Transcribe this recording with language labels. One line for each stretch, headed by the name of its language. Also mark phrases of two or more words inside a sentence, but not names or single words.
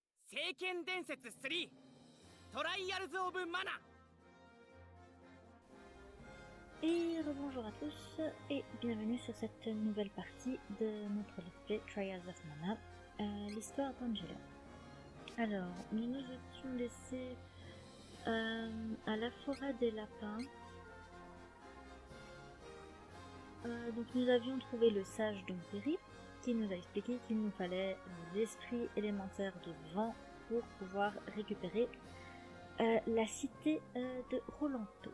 Japanese: 聖剣伝説3トライアルズ・オブ・マナ。
French: Et rebonjour à tous et bienvenue sur cette nouvelle partie de notre
English: let's play
French: Trials of Mana, l'histoire d'Angela. Alors, nous nous étions laissés à la forêt des lapins. Donc nous avions trouvé le sage Dompéry qui nous a expliqué qu'il nous fallait l'esprit élémentaire de vent pour pouvoir récupérer la cité de Rolanto.